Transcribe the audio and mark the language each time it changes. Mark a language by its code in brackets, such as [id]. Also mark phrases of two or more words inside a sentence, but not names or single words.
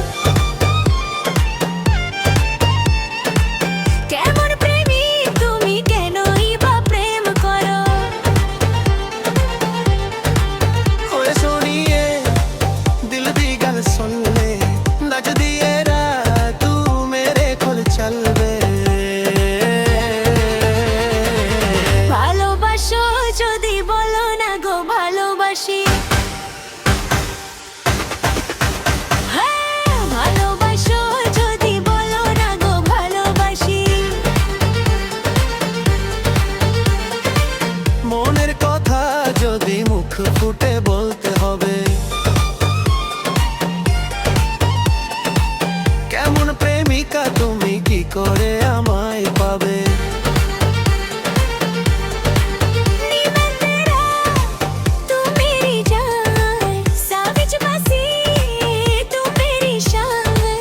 [bn] কেমন প্রেমিক তুমি, কেনই বা প্রেম করো? [pa] ਓਏ ਸੋਣੀਏ ਦਿਲ ਦੀ ਗੱਲ ਸੁਣ ਲੈ ਨੱਚਦੀ ਏ ਰਾਤ ਤੂੰ ਮੇਰੇ ਕੋਲ ਚੱਲ ਵੇ [bn] ভালোবাসো যদি বলো না গো ভালোবাসি, হ্যাঁ ভালোবাসো যদি বলো না গো ভালোবাসি। মনের কথা যদি মুখ ফুটে বলতে হবে, কেমন প্রেমিকা তুমি কি করে আমায় পাবে? [pa] ਨੀ ਮੈਂ ਤੇਰਾ ਤੂੰ ਮੇਰੀ ਜਾਨ, ਸਾਵਿਜ ਬਸੀ ਤੂੰ ਮੇਰੀ ਸ਼ਾਨ।